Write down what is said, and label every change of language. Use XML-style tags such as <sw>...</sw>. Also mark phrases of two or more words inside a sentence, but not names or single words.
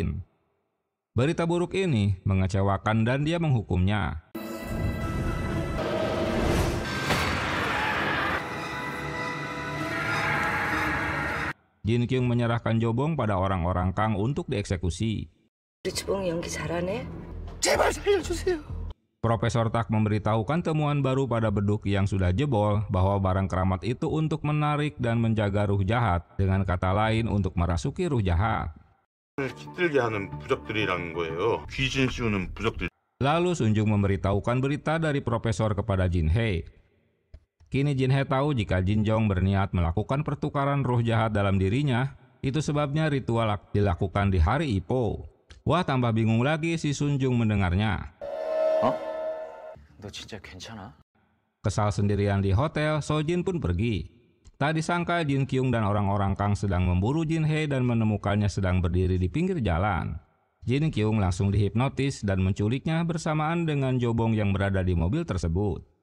<id>Berita buruk ini mengecewakan dan dia menghukumnya. Jin Kyung menyerahkan Jobong pada orang-orang Kang untuk dieksekusi.</id> <ko>주봉 연기 잘하네. 제발 살려주세요.</ko> <id>Profesor Tak memberitahukan temuan baru pada beduk yang sudah jebol bahwa barang keramat itu untuk menarik dan menjaga ruh jahat, dengan kata lain untuk merasuki ruh jahat.</id> <ko>깃들게 하는 부적들이라는 거예요. 귀신 씌우는 부적들.</ko> <id>Lalu Sun Jung memberitahukan berita dari profesor kepada Jin Hee. Kini Jin Hee tahu jika Jin Jong berniat melakukan pertukaran ruh jahat dalam dirinya, itu sebabnya ritual dilakukan di hari Ipo. Wah, tambah bingung lagi si Sun Jung mendengarnya.</id> <ko>너 진짜 괜찮아?</ko> <id>Kesal sendirian di hotel, Sojin pun pergi. Tak disangka Jin Kyung dan orang-orang Kang sedang memburu Jin Hee dan menemukannya sedang berdiri di pinggir jalan. Jin Kyung langsung dihipnotis dan menculiknya bersamaan dengan Jobong yang berada di mobil tersebut.</id>